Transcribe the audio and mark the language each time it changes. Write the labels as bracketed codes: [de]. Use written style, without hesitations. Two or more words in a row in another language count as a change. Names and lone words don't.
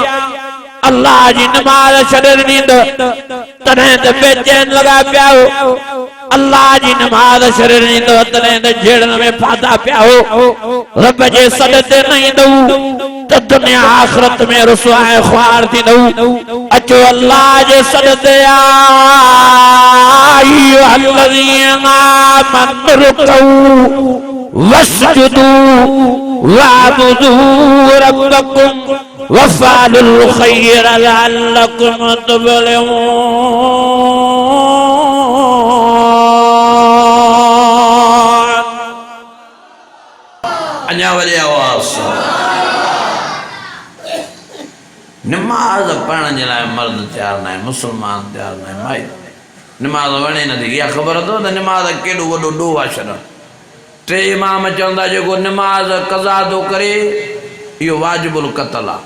[sd] अल्लाह जी नमाज़ छॾणी तॾहिं त बेचैन लॻा पिया हो। अल्लाह जी नमाज़ छॾणी तॾहिं त झेड़न में फाथा पिया हो। रब जे सॾ ते न ईंदव त दुनिया आख़िरत में रुसवाए ख्वार थींदव। [ar] अचो अल्लाह जे सॾ ते واسجدوا واعبدوا ربكم وافعلوا الخير لعلكم تفلحون. [sd] अञा वरी आवाज़। नमाज पढ़ण जे लाइ मर्द तयार न आहे, मुसलमान तयार न आहे। भाई नमाज वणे नथी, इहा ख़बर अथव त नमाज केॾो वॾो ॾोह आहे छॾण। टे इमाम चवंदा जेको नमाज क़ज़ा थो करे इहो [ar] واجب القتل [sd] आहे।